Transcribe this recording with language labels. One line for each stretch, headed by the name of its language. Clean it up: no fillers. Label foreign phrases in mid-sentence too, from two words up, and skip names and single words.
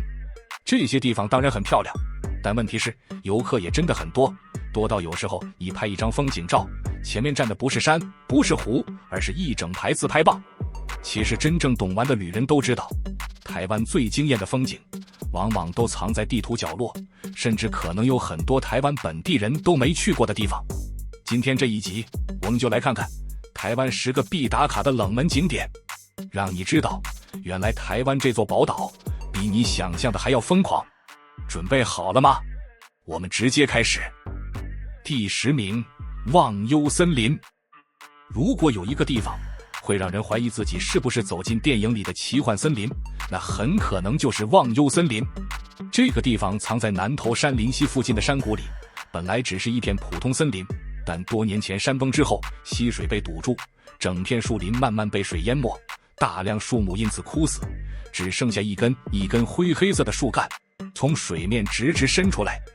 Chinese: 這些地方當然很漂亮，但問題是遊客也真的很多，多到有時候你拍一張風景照，前面站的不是山，不是湖，而是一整排自拍棒。其實真正懂玩的旅人都知道，台灣最驚豔的風景往往都藏在地圖角落，甚至可能有很多台灣本地人都没去過的地方。今天這一集我們就來看看台灣10個必打卡的冷門景點，讓你知道原來台灣這座寶島比你想象的還要瘋狂。準備好了嗎？我們直接開始。第10名，忘憂森林。如果有一個地方會讓人懷疑自己是不是走進電影裡的奇幻森林，那很可能就是忘憂森林。這個地方藏在南投山林溪附近的山谷裡，本來只是一片普通森林，但多年前山崩之後，溪水被堵住，整片樹林慢慢被水淹沒，大量樹木因此枯死，只剩下一根灰黑色的樹幹從水面直伸出来。